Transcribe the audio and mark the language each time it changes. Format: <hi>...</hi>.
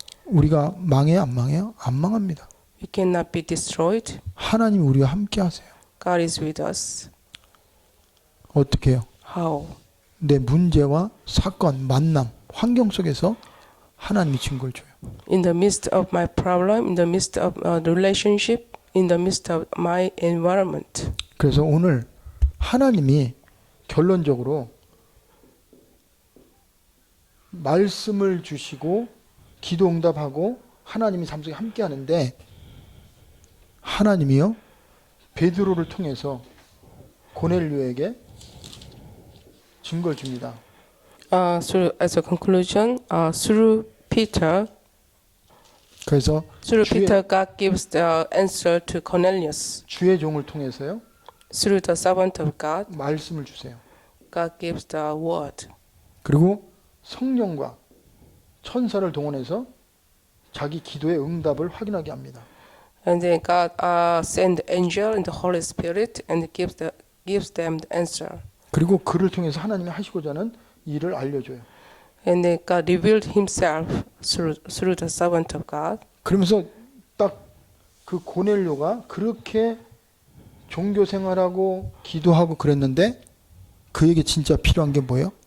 <ko>우리가 망해요, 안 망해요? 안 망합니다.</ko> <en>We cannot be destroyed.</en> <ko>하나님이 우리와 함께 하세요.</ko> <en>God is with us.</en> <ko>어떻게 해요?</ko> <en>How?</en> <ko>내 문제와 사건, 만남, 환경 속에서 하나님이 증거를 줘요.</ko> <en>In the midst of my problem, in the midst of the relationship, in the midst of my environment.</en> <ko>그래서 오늘 하나님이 결론적으로 말씀을 주시고 기도 응답하고 하나님이 삶 속에 함께 하는데 하나님이요 베드로를 통해서 고넬료에게 증거를 줍니다.</ko> <en>As a conclusion, through Peter,</en> <ko>그래서</ko> <en>Peter, God gives the answer to Cornelius.</en> <ko>주의 종을 통해서요</ko> <en>Through the servant of God,</en> <ko>말씀을 주세요.</ko> <en>God gives the word.</en> <ko>그리고 성령과 천사를 동원해서 자기 기도의 응답을 확인하게 합니다.</ko> <en>And then God send the angel and the Holy Spirit and gives them the answer.</en> <ko>그리고 그를 통해서 하나님이 하시고자 하는 일을 알려줘요.</ko> <en>And then God revealed Himself through the servant of God.</en> <ko>그러면서 딱 그 고넬료가 그렇게 종교 생활하고 기도하고 그랬는데 그에게 진짜 필요한 게 뭐예요?</ko>